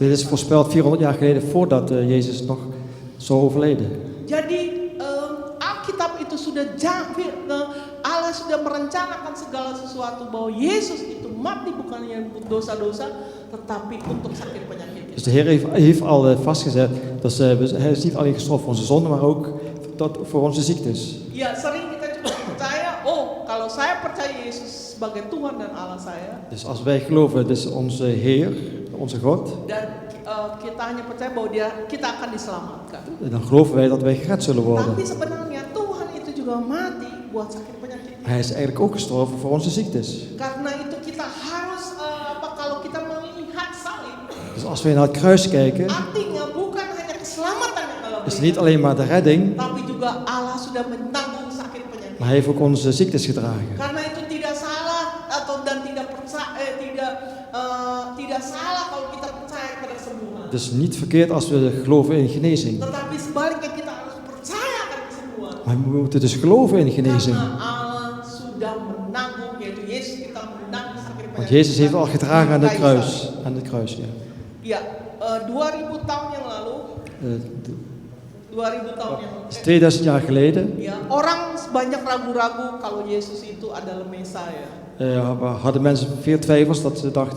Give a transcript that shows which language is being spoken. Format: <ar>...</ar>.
<nl>Dit is voorspeld 400 jaar geleden voordat Jezus nog zou overleden.</nl> <id>Jadi Alkitab itu sudah Allah sudah merencanakan segala sesuatu bahwa Yesus itu mati bukan hanya untuk dosa-dosa tetapi untuk sakit penyakit.</id> <nl>Dus de Heer heeft al vastgezet dat hij is niet alleen gestorven voor onze zonden, maar ook voor onze ziektes.</nl> <id>Ya, sering kita juga percaya, kalau saya percaya Yesus sebagai Tuhan dan Allah saya.</id> <nl>Dus als wij geloven, dit is onze Heer, onze God.</nl> <id>Dan kita hanya percaya bahwa kita akan diselamatkan.</id> <nl>Dan geloven wij dat wij gered zullen worden.</nl> <id>Tapi sebenarnya Tuhan itu juga mati buat sakit penyakit.</id> <nl>Hij is eigenlijk ook gestorven voor onze ziektes.</nl> <id>Karena itu kita harus kalau kita melihat salib.</id> <nl>Dus als wij naar het kruis kijken,</nl> <id>Artinya bukan hanya keselamatan yang Allah</id> <nl>is het niet alleen maar de redding,</nl> <id>tapi juga Allah sudah menanggung sakit penyakit.</id> <nl>maar hij heeft ook onze ziektes gedragen.</nl> <id>Karena itu tidak salah dan tidak percaya tidak salah kalau kita percaya pada kesembuhan.</id> <nl>Het is niet verkeerd als we geloven in genezing.</nl> <id>Tetapi sebaliknya kita harus percaya akan kesembuhan.</id> <nl>Maar we moeten dus geloven in genezing.</nl> <id>Karena Allah sudah menanggung, yaitu Yesus kita menanggung sakit penyakit.</id> <nl>Want Jezus heeft al gedragen aan het kruis. Aan het kruis, ja.</nl> <id>Ya, 2000 tahun yang lalu. 2000 tahun yang lalu.</id> <nl>Dat is 2000 jaar geleden.</nl> <id>Ya, orang banyak ragu-ragu kalau Yesus itu adalah Mesias.</id> <nl>Hadden mensen veel twijfels dat ze dachten,</nl>